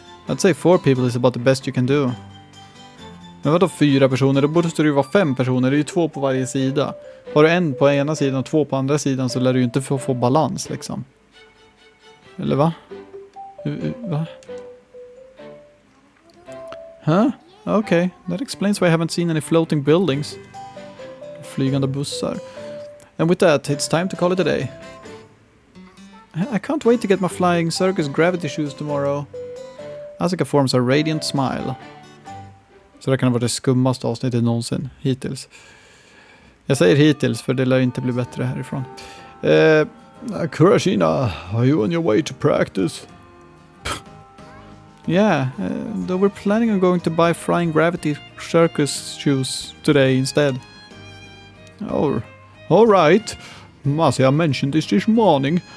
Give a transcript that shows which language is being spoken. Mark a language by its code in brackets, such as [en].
[en] I'd say 4 people is about the best you can do. [sv] Men vadå 4 personer? Då borde det ju vara 5 personer. Det är ju 2 på varje sida. Har du 1 på ena sidan och 2 på andra sidan så lär du ju inte få balans liksom. Eller va? Va? Huh? [en] Okay, that explains why I haven't seen any floating buildings. [sv] Flygande bussar. [en] And with that, it's time to call it a day. I can't wait to get my flying circus gravity shoes tomorrow. Asuka forms a radiant smile. [sv] Så det kan vara det skummaste avsnittet någonsin hittills. Jag säger hittills för det lär inte bli bättre härifrån. [en] Kurashina, are you on your way to practice? Yeah, though we're planning on going to buy flying gravity circus shoes today instead. Oh, all right. Masaya mentioned this morning.